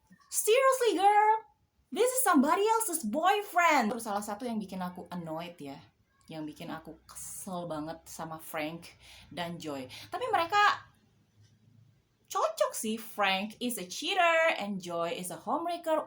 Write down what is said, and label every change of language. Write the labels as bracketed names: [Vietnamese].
[English] Seriously girl, this is somebody else's boyfriend. [Indonesian] Terus salah satu yang bikin aku annoyed ya, yang bikin aku kesel banget sama Frank dan Joy. Tapi mereka cocok sih. [English] Frank is a cheater and Joy is a homewrecker.